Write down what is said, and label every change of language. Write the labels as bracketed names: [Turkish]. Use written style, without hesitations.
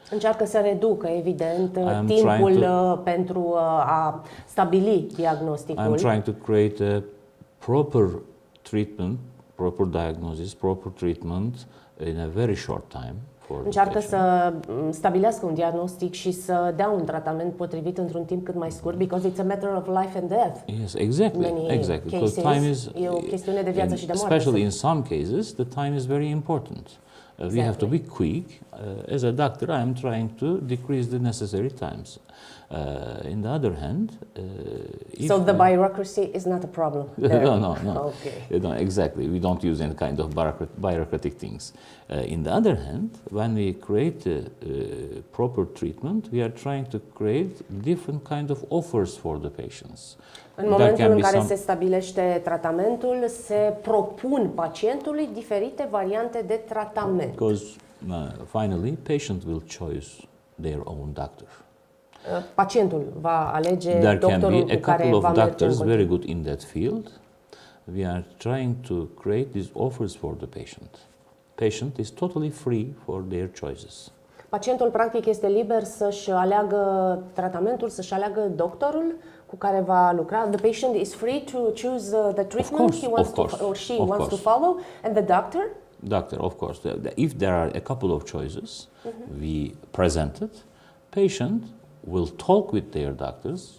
[Romanian] Încearcă să reducă, evident, timpul pentru a stabili diagnosticul. [English] I'm trying to create a proper treatment, proper diagnosis, proper treatment in a very short time. [Romanian] Încearcă să stabilească un diagnostic și să dea un tratament potrivit într-un timp cât mai scurt, [English] because it's a matter of life and death. Yes, exactly. Exactly. Cases, time is, [Romanian] e o chestiune de viață și de moarte. [English] Especially in some cases, the time is very important. We have to be quick. As a doctor, I am trying to decrease the necessary times. In the other hand, so the bureaucracy is not a problem there. No. Okay. No, exactly. We don't use any kind of bureaucratic things. In the other hand, when we create a proper treatment, we are trying to create different kind of offers for the patients. [Romanian] În momentul în care se stabilește tratamentul, se propun pacientului diferite variante de tratament. [English] Because finally, patient will choose their own doctor. [Romanian] Pacientul va alege doctorul cu care va merge. [English] There can be a couple of doctors very good in that field. We are trying to create these offers for the patient. Patient is totally free for their choices. [Romanian] Pacientul practic este liber să-și aleagă tratamentul, să-și aleagă doctorul cu care va lucra. [English] The patient is free to choose the treatment he wants to or she wants to follow, and the doctor Doctor, of course. If there are a couple of choices we presented, patient will talk with their doctors.